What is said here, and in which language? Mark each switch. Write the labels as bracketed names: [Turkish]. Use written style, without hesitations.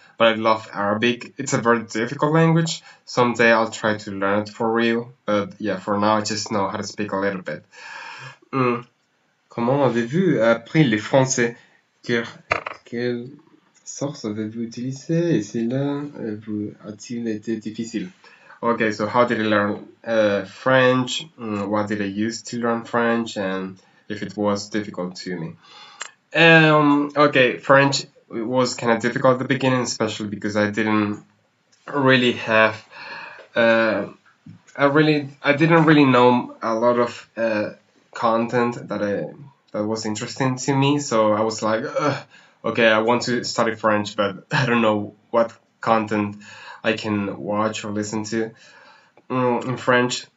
[English] But I love Arabic. It's a very difficult language. Someday I'll try to learn it for real, but yeah, for now I just know how to speak a little bit. [French] Comment avez-vous appris le français? Quelle source avez-vous utilisé? Et cela a-t-il été difficile? [English] Okay, so how did I learn French? What did I use to learn French? And if it was difficult to me. Okay, French was kind of difficult at the beginning, especially because I didn't really have I didn't really know a lot of content that was interesting to me, so I was like, okay, I want to study French, but I don't know what content I can watch or listen to in French.